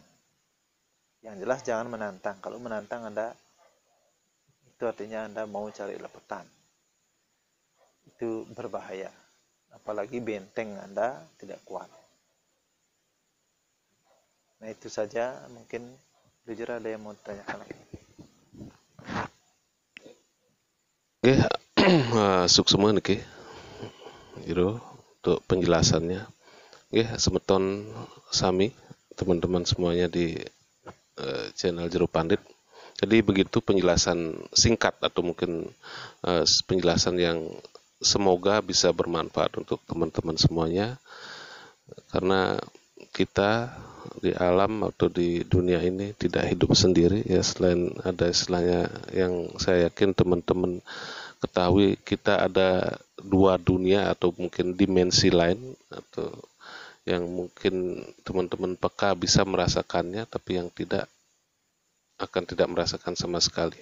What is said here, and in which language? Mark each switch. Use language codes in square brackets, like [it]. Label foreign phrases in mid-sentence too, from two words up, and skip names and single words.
[id] Yang jelas jangan menantang. Kalau menantang Anda, itu artinya Anda mau cari lepetan. Itu berbahaya. Apalagi benteng Anda tidak kuat. Nah itu saja, mungkin jujur ada yang mau ditanyakan lagi. Oke, [ban] suksema niki. [id] Gitu untuk penjelasannya. Oke, [ban] semeton sami [id] teman-teman semuanya di channel Jero Pandit. Jadi begitu penjelasan singkat atau mungkin penjelasan yang semoga bisa bermanfaat untuk teman-teman semuanya, karena kita di alam atau di dunia ini tidak hidup sendiri ya, selain ada istilahnya yang saya yakin teman-teman ketahui, kita ada dua dunia atau mungkin dimensi lain atau yang mungkin teman-teman peka bisa merasakannya, tapi yang tidak akan tidak merasakan sama sekali.